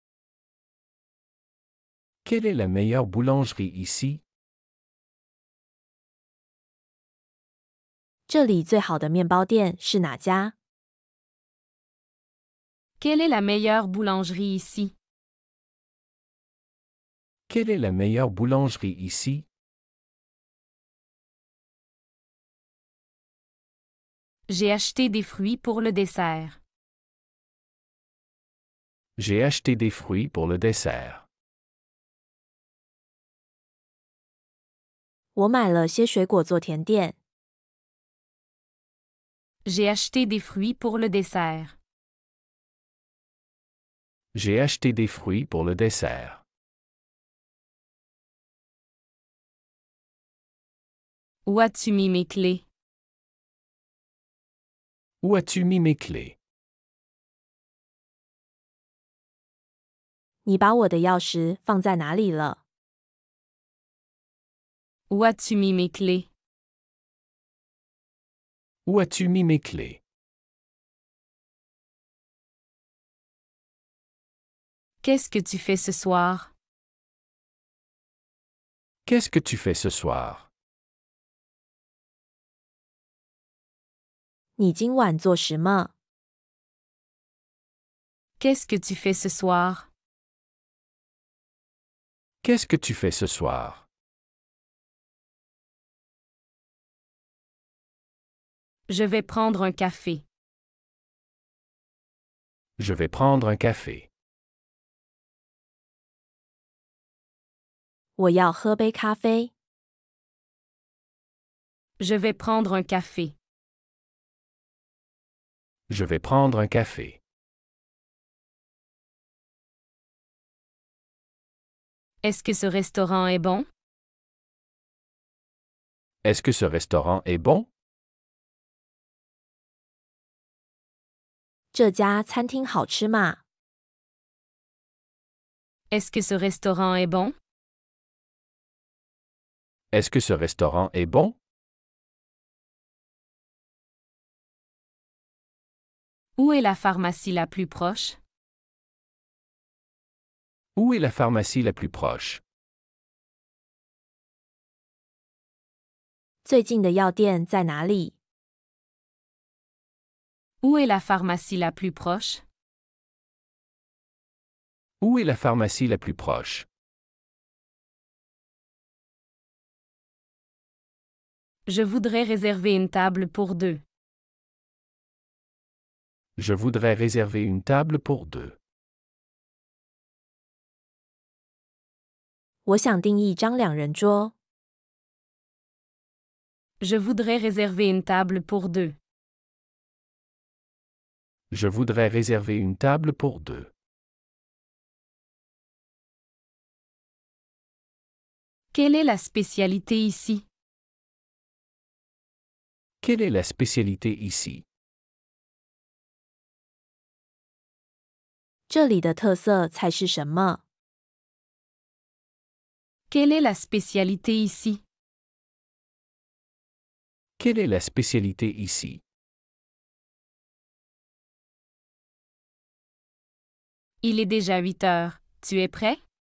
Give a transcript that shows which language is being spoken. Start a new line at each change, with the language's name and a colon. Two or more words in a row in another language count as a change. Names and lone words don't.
French: Quelle est la meilleure boulangerie ici?
Chinese: 这里最好的面包店是哪家？
French: Quelle est la meilleure boulangerie ici? Quelle est la meilleure boulangerie ici? J'ai acheté des fruits pour le dessert. J'ai acheté des fruits pour le dessert.
Chinese: 我买了些水果做甜点。
French: J'ai acheté des fruits pour le dessert. J'ai acheté des fruits pour le dessert. Où as-tu mis mes clés? Où as-tu mis mes clés?
Chinese: 你把我的钥匙放在哪里了？
French: Où as-tu mis mes clés? Où as-tu mis mes clés? Qu'est-ce que tu fais ce soir? Qu'est-ce que tu fais ce soir?
Chinese: 你今晚做什么？
French: Qu'est-ce que tu fais ce soir? Qu'est-ce que tu fais ce soir? Je vais prendre un café. Je vais prendre un café.
Chinese: 我要喝杯咖啡。
French: Je vais prendre un café. Je vais prendre un café. Est-ce que ce restaurant est bon? Est-ce que ce restaurant est bon?
Chinese: 这家餐厅好吃吗？
French: Est-ce que ce restaurant est bon? Est-ce que ce restaurant est bon? Où est la pharmacie la plus proche? Où est la pharmacie la plus proche?
Chinese: 最近的药店在哪里？
French: Où est la pharmacie la plus proche? Où est la pharmacie la plus proche? Je voudrais réserver une table pour deux. Je voudrais réserver une table pour deux.
Chinese: 我想订一张两人桌。
French: Je voudrais réserver une table pour deux. Je voudrais réserver une table pour deux. Quelle est la spécialité ici? Quelle est la spécialité ici?
Chinese: 这里的特色菜是什么？
French: Quelle est la spécialité ici? Quelle est la spécialité ici? Il est déjà 8 heures. Tu es prêt?